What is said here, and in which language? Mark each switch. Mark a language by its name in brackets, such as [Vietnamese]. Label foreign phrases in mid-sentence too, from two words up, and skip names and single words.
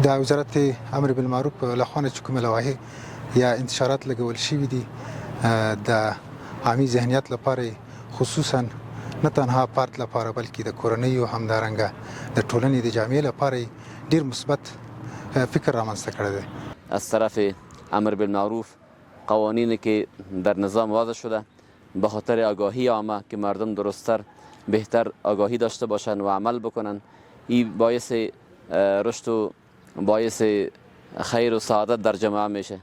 [Pashto] د وزارت امر بالمعروف له خوا چې کومه لوایح یا انتشارات لګول شوي دي د عامي ذهنیت لپاره، خصوصا نه تنها فرد لپاره بلکې د کورنۍ او همدارنګه د ټولنې د جامعې لپاره ډیر مثبت فکر رامنځته کړی دی. [Persian] از طرف امر بالمعروف قوانینی که در نظام وضع شده به خاطر آگاهی عامه که مردم درستتر بهتر آگاهی داشته باشند و عمل بکنند، این باعث رشد و باعث خیر و سعادت در جامعه میشه.